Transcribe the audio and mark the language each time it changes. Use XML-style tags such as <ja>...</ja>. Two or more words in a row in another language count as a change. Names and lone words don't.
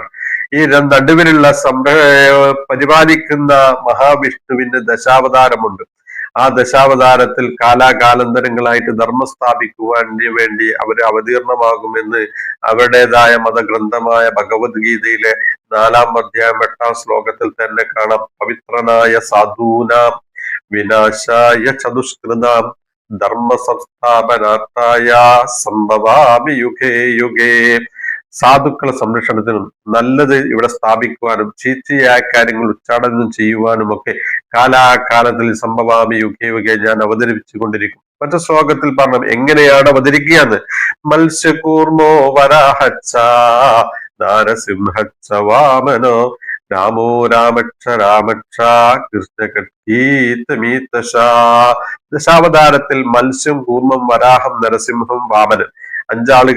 <ml>ഈ നടുവിലുള്ള പരിപാലിക്കുന്ന മഹാവിഷ്ണുവിന്റെ ദശാവതാരമുണ്ട്. ആ ദശാവതാരത്തിൽ കാലാകാലന്തരങ്ങളായിട്ട് ധർമ്മം സ്ഥാപിക്കുവാൻ വേണ്ടി അവർ അവതീർണമാകുമെന്ന് അവരുടേതായ മതഗ്രന്ഥമായ ഭഗവത്ഗീതയിലെ 4-ാം അധ്യായം 8-ാം ശ്ലോകത്തിൽ തന്നെ കാണാം.</ml> <sa>പവിത്രനായ സാധൂനാം വിനാശായ ചതുഷ്കൃതാം ധർമ്മ സംസ്ഥാപനാർത്ഥായ സംഭവാമി യുഗേ യുഗേ.</sa> <ml>സാധുക്കളെ സംരക്ഷണത്തിനും നല്ലത് ഇവിടെ സ്ഥാപിക്കുവാനും ചീത്തയായ കാര്യങ്ങൾ ഉച്ചാടനം ചെയ്യുവാനും ഒക്കെ കാലാകാലത്തിൽ</ml> <sa>സംഭവാമി യുഗേ യുഗേ</sa> <ml>ഞാൻ അവതരിപ്പിച്ചു കൊണ്ടിരിക്കും. മറ്റു ശ്ലോകത്തിൽ പറഞ്ഞു എങ്ങനെയാണ് അവതരിക്കുകയെന്ന്.</ml> <sa>മത്സ്യകൂർമോ വരാഹച്ച നാരസിംഹച്ച വാമനോ രാമോ രാമക്ഷ രാമക്ഷ കൃഷ്ണകീതമീതശ.</sa> <ml>ദശാവതാരത്തിൽ മത്സ്യം, കൂർമ്മം, വരാഹം, നരസിംഹം, വാമനൻ, 5 ആളുകൾ.</ml>